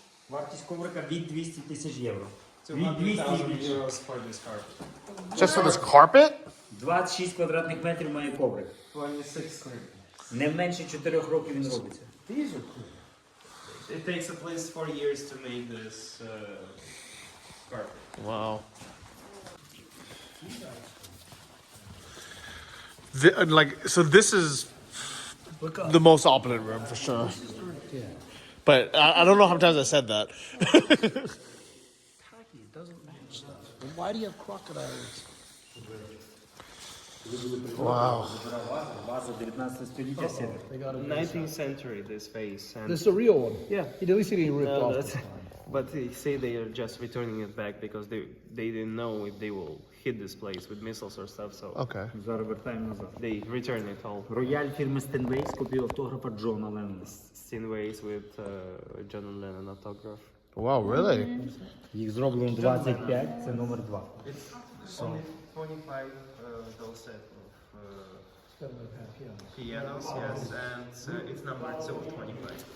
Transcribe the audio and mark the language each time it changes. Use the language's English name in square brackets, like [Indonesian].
[Ukrainian] Вартість коврика від 200 тисяч євро. [English] Від 200 euros for this carpet. Just for this carpet? [Ukrainian] 26 квадратних метрів має коврик. [English] 26. [Ukrainian] Не менше 4 років він робиться. [English] It takes at least 4 years to make this carpet. Wow. So this is the most opulent room for sure. But I don't know how many times I said that. It doesn't match stuff. Why do you have crocodiles? Wow. [Ukrainian] База 19 століття сіли. [English] 19th century, this vase. And This is a real one. yeah. At least he didn't rip No, off. that's, but they say they are just returning it back because they didn't know if they will hit this place with missiles or stuff. So Okay. [Ukrainian] Зараз вертаємо назад. [English] they return it all. [Ukrainian] Рояль фірми Стенвей з копією автографа Джона Леннона. [English] Sceneways with John and Lennon autograph. Wow, really? [Ukrainian] Їх зроблено 25, це номер 2. [English] It's only 25 those set of pianos, yes, and it's numbered, so 25.